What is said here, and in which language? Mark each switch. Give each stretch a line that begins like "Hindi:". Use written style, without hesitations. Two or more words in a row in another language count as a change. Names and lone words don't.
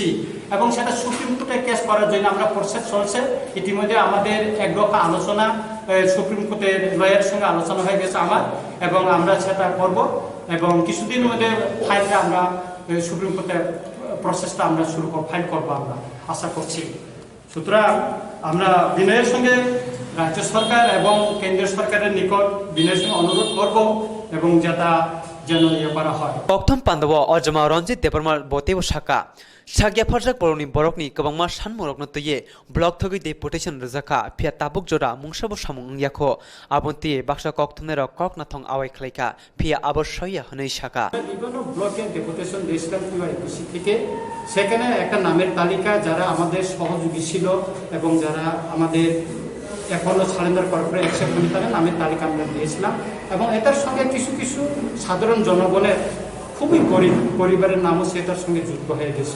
Bangla: এবং সেটা সুপ্রিম কোর্টে কেস করার জন্য আমরা প্রসেস চলছে ইতিমধ্যে আমাদের একদফা আলোচনা সুপ্রিম কোর্টের লয়ারের সঙ্গে আলোচনা হয়ে গেছে আমার এবং আমরা সেটা করব এবং কিছুদিনের মধ্যে ফাইলটা আমরা সুপ্রিম কোর্টের প্রসেসটা আমরা ফাইল করবো আমরা আশা করছি সুতরাং আমরা বিনয়ের সঙ্গে রাজ্য সরকার এবং কেন্দ্রীয় সরকারের নিকট বিনয়ের সঙ্গে অনুরোধ করব এবং যেটা যেন ইয়ে করা হয়।
Kok Borok: Koktwma Pandaw Ojama Ranjit Deparmal Botew Shaka Shagya Pharjak Borokni Borokni Kabangma Shanmorokno Tuye Blok Thogi Deputation Rzaka Phia Tabuk Jora Mungsabo Samung Yakho Abonti Baksha Koktwmner Koknathong Awai Khlaika Phia Abor Shoya Hanei Shaka
Bangla: বিভিন্ন ব্লকে ডেপুটেশন দিয়েছিলাম টিওআইপিসি থেকে, সেখানে একটা নামের তালিকা যারা আমাদের সহযোগী ছিল এবং যারা আমাদের এখনো
English: surrender corporate accept
Bangla: করি তাদের নামের তালিকা আমরা দিয়েছিলাম এবং এটার সঙ্গে কিছু কিছু সাধারণ জনগণের খুবই গরিব পরিবারের নামও সেটার সঙ্গে যুক্ত হয়ে গেছিল।